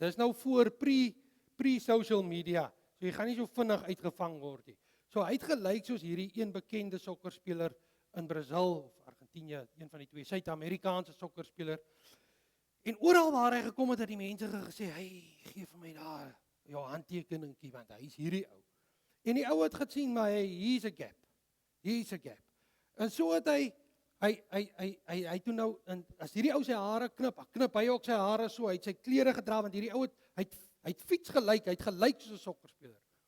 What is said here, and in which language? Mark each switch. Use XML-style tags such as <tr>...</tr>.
<af>Dis nou voor pre-social media. So jy gaan nie so vinnig uitgevang word nie. So hy het gelyk soos hierdie een bekende sokkerspeler in Brazil of Argentinië, een van die twee Suid-Amerikaanse sokkerspeler. En oral waar hy gekom het die mense gesê, "Hey, gee vir my daar jou handtekeningkie want hy is hierdie ou." En die ou het gesien maar</af> <en>he's a gap. He's a gap.</en> <af>En so het hy toe nou, en as hierdie ou sy hare knip hy ook sy hare so, hy het sy klere gedra, want hierdie ou hy het fiets gelyk, hy het gelyk soos 'n sokkerspeler.</af>